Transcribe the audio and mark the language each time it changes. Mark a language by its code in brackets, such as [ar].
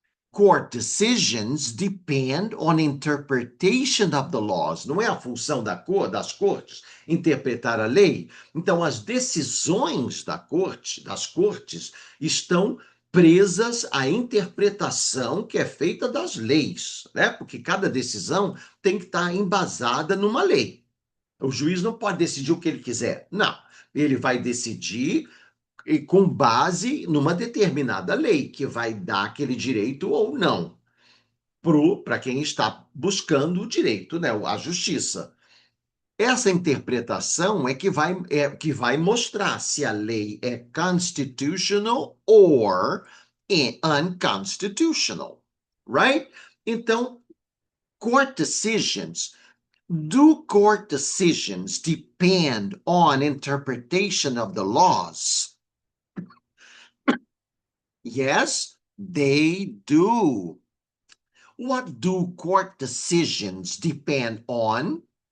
[en] Court decisions depend on interpretation of the laws. [pt] Não é a função das cortes interpretar a lei? Então, as decisões das cortes, estão presas à interpretação que é feita das leis, né? Porque cada decisão tem que estar embasada numa lei. O juiz não pode decidir o que ele quiser. Não. Ele vai decidir e com base numa determinada lei que vai dar aquele direito ou não para quem está buscando o direito, né, a justiça. Essa interpretação que vai mostrar se a lei é [en] constitutional or unconstitutional, right? [pt] Então, [en] court decisions. Do court decisions depend on interpretation of the laws? Yes, they do. What do court decisions depend on?